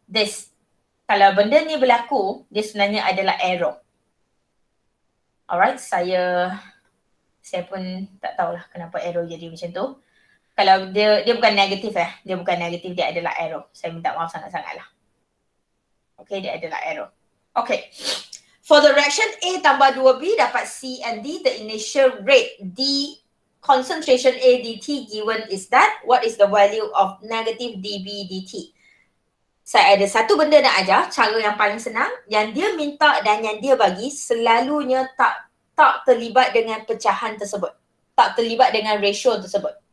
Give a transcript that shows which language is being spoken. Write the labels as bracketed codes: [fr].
[ms] This, kalau benda ni berlaku, dia sebenarnya adalah error. Alright, saya pun tak tahulah kenapa error jadi macam tu. Kalau dia bukan negatif dia bukan negatif, dia adalah error. Saya minta maaf sangat-sangat lah. Okay, dia adalah error. Okay. [en] For the reaction A [ms] tambah 2B dapat [en] C and D, the initial rate D concentration A dt given is that. What is the value of negative dB dt? [ms] Saya ada satu benda nak ajar, cara yang paling senang. Yang dia minta dan yang dia bagi selalunya tak terlibat dengan pecahan tersebut. Tak terlibat dengan ratio tersebut.